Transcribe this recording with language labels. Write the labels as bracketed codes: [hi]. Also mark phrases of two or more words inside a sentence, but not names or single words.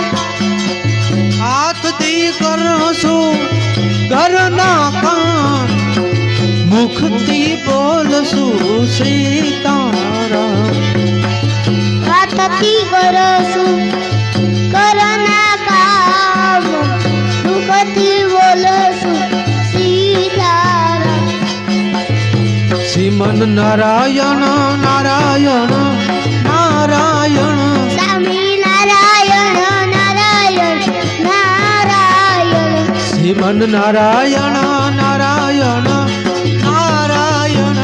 [gu] હાથ થી કરશો ઘરના કામ મુખથી બોલશું સીતારામ। હાથ થી કરશું ઘરના કામ મુખથી બોલશું સીતારામ। [hi] श्रीमन नारायण नारायण नारायण स्वामी नारायण नारायण नारायण। श्रीमन नारायण नारायण नारायण